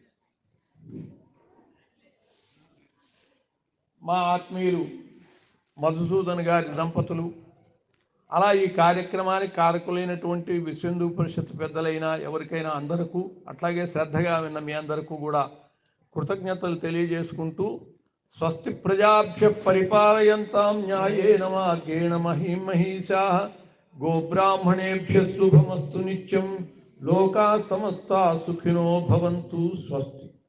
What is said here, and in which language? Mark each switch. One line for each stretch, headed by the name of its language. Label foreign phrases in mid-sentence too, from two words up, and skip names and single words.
Telugu: మా ఆత్మీయులు మధుసూదన్ గారి దంపతులు, అలా ఈ కార్యక్రమానికి కారకులైనటువంటి విశ్వ హిందూ పరిషత్ పెద్దలైనా ఎవరికైనా అందరికీ, అట్లాగే శ్రద్ధగా విన్న మీ అందరికీ కూడా కృతజ్ఞతలు తెలియజేసుకుంటూ,
Sanskrit: స్వస్తి ప్రజాభ్య పరిపాలయంతాం న్యాయేన మార్గేణ మహీం మహీషాః గోబ్రాహ్మణేభ్యః శుభమస్తు నిత్యం లోకా సమస్తా సుఖినో భవంతు. స్వస్తి.